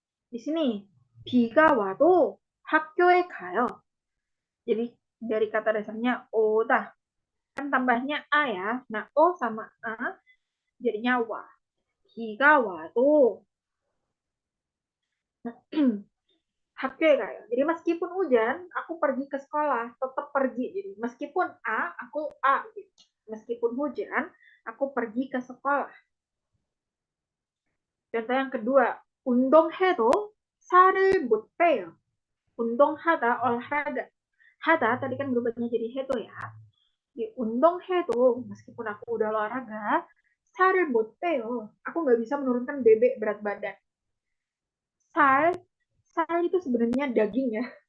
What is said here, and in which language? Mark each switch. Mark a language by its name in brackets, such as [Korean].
[Indonesian] Di sini, [Korean] 비가 와도 학교에 가요. [Indonesian] Jadi dari kata dasarnya oda. Kan tambahnya a ya. Nah, o sama a jadinya wa. [Korean] 비가 와도 학교에 가요. [Indonesian] Jadi meskipun hujan, aku pergi ke sekolah, tetap pergi. Jadi meskipun a, aku a. Gitu. Meskipun hujan, aku pergi ke sekolah. Contoh yang kedua, [Korean] 운동해도 살을 못 빼요. [Indonesian] 운동하다 olahraga. Hada tadi kan berubahnya jadi hedo ya. Di 운동해도 meskipun aku udah olahraga, [Korean] 살을 못 빼요. [Indonesian] Aku nggak bisa menurunkan bebek berat badan. Sal, sal itu sebenarnya daging ya.